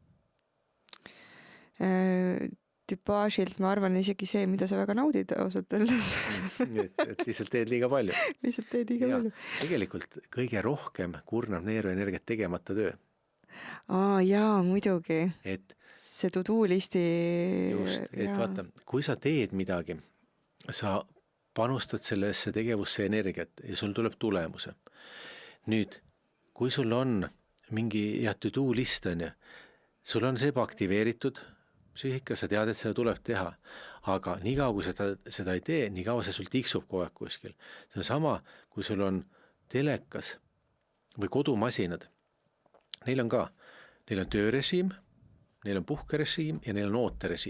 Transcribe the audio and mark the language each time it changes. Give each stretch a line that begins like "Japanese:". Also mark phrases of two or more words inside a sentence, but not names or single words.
Estonian: Tüpaažilt ma arvan isegi see, mida sa väga naudid ausalt öeldes. et lihtsalt teed liiga palju. Lihtsalt teed liiga palju. Tegelikult kõige rohkem kurnab neeruenergiat tegemata töö. Jaa, muidugi. Et see to-do listi. Just, et vaata, kui sa teed midagi, sa panustad sellesse tegevusse energiat ja sul tuleb tulemuse. Nüüd, kui sul on mingi to-do list on ja, sul on see aktiveeritud, psüühika, sa tead, et seda tuleb teha, aga nii kaua, kui seda ei tee, nii kaua see sul tiksub kogu aeg kuskil. See on sama, kui sul on telekas või kodumasinad. Neil on töörežiim, neil on puhkerežiim ja neil on ooterežiim.